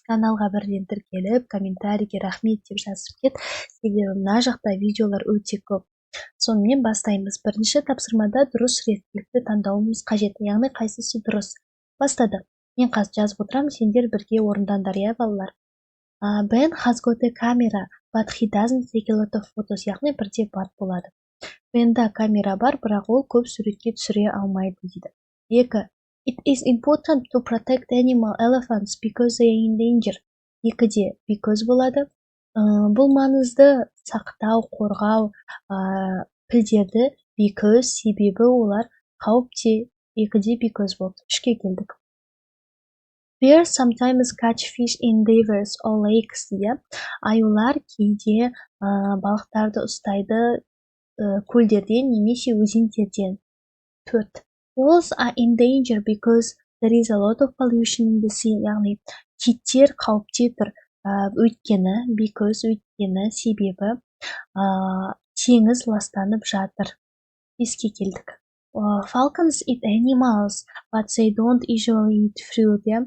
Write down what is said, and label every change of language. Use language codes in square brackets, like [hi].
[kk] Каналға бірден тіркеліп, комментарийге рахмет деп жазып кет, себебі мына жақта видеолар өте көп. Сонымен бастаймыз. Бірінші тапсырмада дұрыс реттілікті таңдауымыз қажет, яғни қайсысы дұрыс. Бастадық. Мен қазір жазып отырамын, сендер бірге орындандар, иә балалар. [en] Ben has got a camera, but he doesn't take a lot of photos, [kk] яғни бірде бар болады. Бенда камера бар, бірақ ол көп суретке түсіре алмайды дейді. 2. [en] It is important to protect animal elephants because they are in danger. [kk] 2-де because болады. Бұл маңызды сақтау, қорғау пілдерді because себебі олар қауіпте. 2-де because болды. 3-ке келдік. [en] Bears sometimes catch fish in rivers or lakes [kk] дейді. Аюлар кейде балықтарды ұстайды көлдерден немесе өзендерден. 4. [en] Wolves are in danger because there is a lot of pollution in the sea. [kk] Яғни киттер қауіпте тұр. Өйткені себебі теңіз ластанып жатыр. 5-ке келдік. [en] Falcons eat animals, but they don't usually eat fruit.